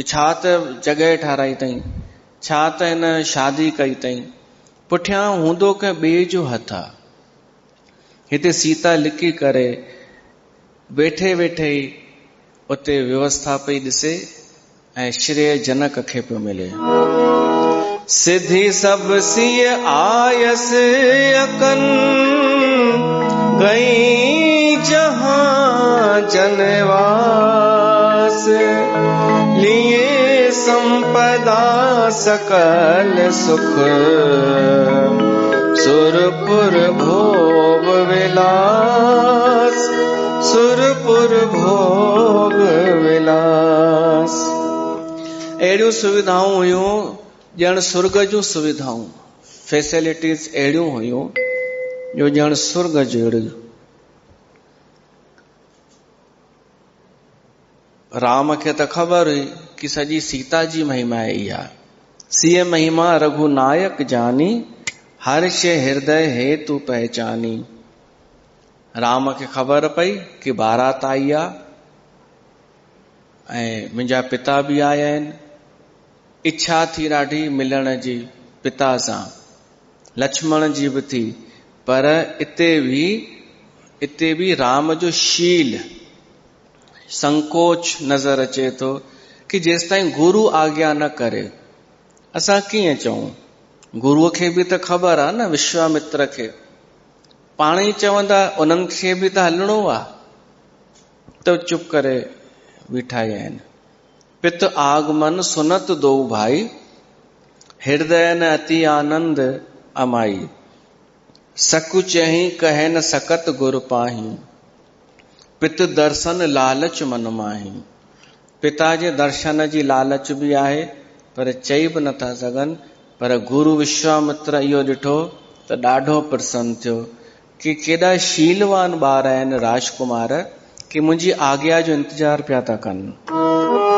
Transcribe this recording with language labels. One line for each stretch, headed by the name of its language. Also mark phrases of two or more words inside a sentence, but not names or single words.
Sindhi: छा त जॻह ठाराई अथई, छा त हिन शादी कई अथई, पुठियां हूंदो कंहिं ॿिए जो हथ आहे। हिते सीता लिकी करे वेठे वेठे ई उते व्यवस्था पई ॾिसे ऐं श्रेय जनक खे पियो मिले।
Awadhi: सिद्धि सब सिय आयस अकन, गई जहां जनवास। लिए संपदा सकल सुख, सुरपुर भोग विलास। सुरपुर भोग विलास।
Sindhi: अहिड़ियूं सुविधाऊं हुयूं ॼण स्वर्ग जूं सुविधाऊं, फैसिलिटीज़ अहिड़ियूं हुयूं जो ॼण स्वर्ग जहिड़ियूं। राम खे त ख़बर हुई कि सॼी सीता जी महिमा इहा।
Awadhi: सिय महिमा रघुनायक जानी, हर शे हृदय हे तू पहचानी।
Sindhi: राम खे ख़बर पई कि बारात आई आहे ऐं मुंहिंजा पिता बि आया आहिनि। इच्छा थी ॾाढी मिलण जी पिता सां, लक्ष्मण जी बि थी, पर इते बि राम जो शील, संकोच नज़र अचे थो कि जेसिताईं गुरु आज्ञा न करे असां कीअं चऊं। गुरुअ खे बि त ख़बर आहे न, विश्वामित्र खे पाण ई चवंदा, उन्हनि खे बि त हलणो आहे, त चुप करे बीठा ई आहिनि।
Awadhi: पित आगमन सुनत दो भाई, हृदय न अति आनंद अमाई। सकु चही कहे न सकत गुर पाही, पित दर्शन लालच मन माही।
Sindhi: पिता जे दर्शन जी लालच बि आहे, पर चई बि नथा सघनि। पर गुरु विश्वामित्र इहो ॾिठो त ॾाढो प्रसन्न थियो कि केॾा शीलवान ॿार आहिनि राजकुमार, कि मुंहिंजी आज्ञा जो इंतज़ार पिया था कनि।